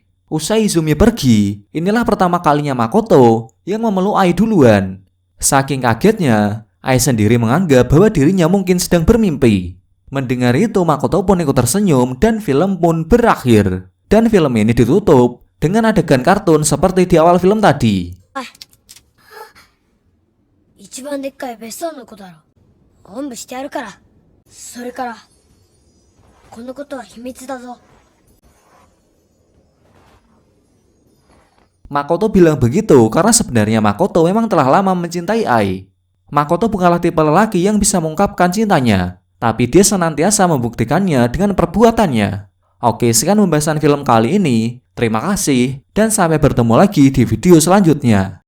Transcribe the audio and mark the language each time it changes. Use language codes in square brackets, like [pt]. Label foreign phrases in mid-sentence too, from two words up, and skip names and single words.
[id] Usai Izumi pergi, inilah pertama kalinya Makoto yang memeluk Ai duluan. Saking kagetnya, Ai sendiri menganggap bahwa dirinya mungkin sedang bermimpi. Mendengar itu Makoto pun ikut tersenyum dan film pun berakhir. Dan film ini ditutup dengan adegan kartun seperti di awal film tadi. [ja] 一番でっかい別荘の子だろ。おんぶしてやるから。それから、このことは秘密だぞ。 [id] Makoto bilang begitu karena sebenarnya Makoto memang telah lama mencintai Ai. Makoto bukanlah tipe lelaki yang bisa mengungkapkan cintanya, tapi dia senantiasa membuktikannya dengan perbuatannya. Oke, sekian pembahasan film kali ini. Terima kasih, dan sampai bertemu lagi di video selanjutnya.